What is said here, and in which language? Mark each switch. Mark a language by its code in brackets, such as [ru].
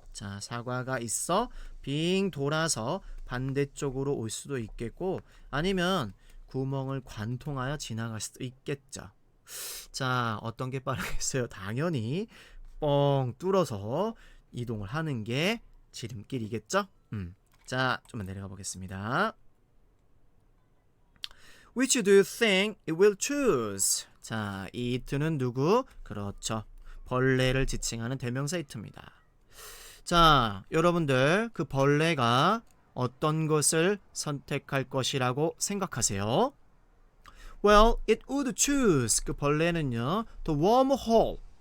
[ko] 자, 사과가 있어 빙 돌아서 반대쪽으로 올 수도 있겠고 아니면 구멍을 관통하여 지나갈 수도 있겠죠. 자, 어떤 게 빠르겠어요? 당연히 뻥 뚫어서 이동을 하는 게 지름길이겠죠? 자, 좀만 내려가 보겠습니다. [en] Which do you think it will choose? [ko] 자, it는 누구? 그렇죠. 벌레를 지칭하는 대명사 it입니다. 자, 여러분들 그 벌레가 어떤 것을 선택할 것이라고 생각하세요? [en] Well, it would choose. [ko] 그 벌레는요, [en] the wormhole.